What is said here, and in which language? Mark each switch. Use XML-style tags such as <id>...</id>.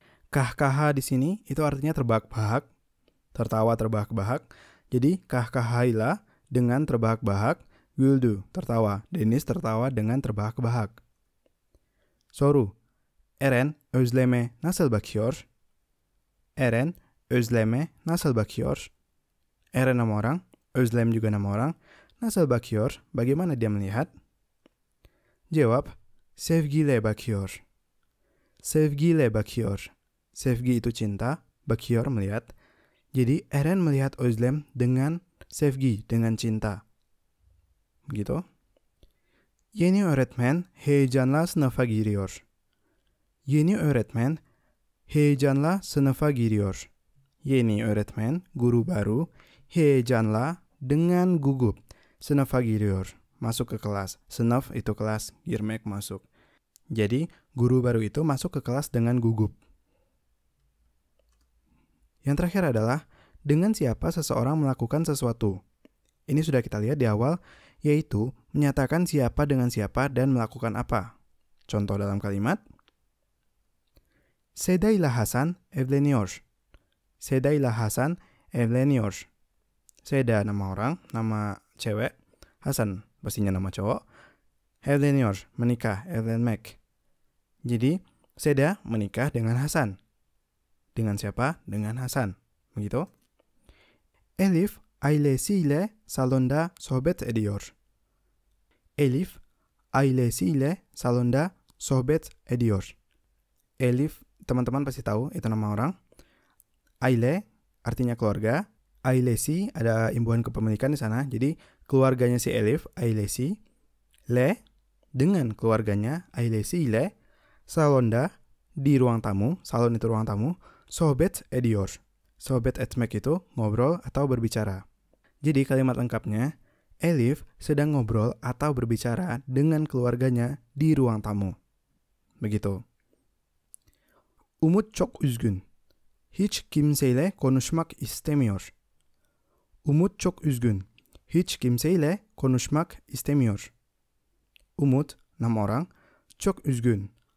<id>Kahkaha di sini itu artinya terbahak-bahak, tertawa terbahak-bahak. Jadi, kahkahayla dengan terbahak-bahak, güldü tertawa. Deniz tertawa dengan terbahak-bahak.</id> <tr>Soru, Eren Özlem'e nasıl bakıyor? Eren, Özlem'e nasıl bakıyor?</tr> <id>Eren nama orang, Özlem juga nama orang.</id> <tr>Nasıl bakıyor?</tr> <id>Bagaimana dia melihat?</id> <tr>Jawab, sevgiyle bakıyor. Sevgiyle bakıyor. Sevgi itu cinta, bakıyor melihat.</tr> <id>Jadi Eren melihat Özlem dengan sevgi, dengan cinta. Begitu.</id> <tr>Yeni öğretmen heyecanla sınıfa giriyor. Yeni öğretmen heyecanla sınıfa giriyor. Yeni öğretmen, guru baru, heyecanla dengan gugup sınıfa giriyor.</tr> <id>Masuk ke kelas. Sınıf itu kelas, girmek masuk. Jadi, guru baru itu masuk ke kelas dengan gugup. Yang terakhir adalah dengan siapa seseorang melakukan sesuatu. Ini sudah kita lihat di awal, yaitu menyatakan siapa dengan siapa dan melakukan apa. Contoh dalam kalimat,</id> <tr>Seda ile Hasan evleniyor. Seda ile Hasan evleniyor.</tr> <id>Seda nama orang, nama cewek. Hasan pastinya nama cowok.</id> <tr>Evleniyor, menikah, evlenmek.</tr> <id>Jadi, Seda menikah dengan Hasan. Dengan siapa? Dengan Hasan. Begitu.</id> <tr>Elif ailesiyle salonda sohbet ediyor. Elif ailesiyle salonda sohbet ediyor.</tr> <id>Elif, teman-teman pasti tahu, itu nama orang. Aile artinya keluarga. Ailesi ada imbuhan kepemilikan di sana. Jadi keluarganya si Elif, ailesi. Le dengan keluarganya, ailesi ile. Salonda di ruang tamu. Salon itu ruang tamu. Sohbet ediyor. Sohbet etmek itu ngobrol atau berbicara. Jadi kalimat lengkapnya, Elif sedang ngobrol atau berbicara dengan keluarganya di ruang tamu.</id> <tr>Begitu. Umut çok üzgün. Hiç kimseyle konuşmak istemiyor. Umut çok üzgün. Hiç kimseyle konuşmak istemiyor. Umut, nama orang, çok üzgün.</tr>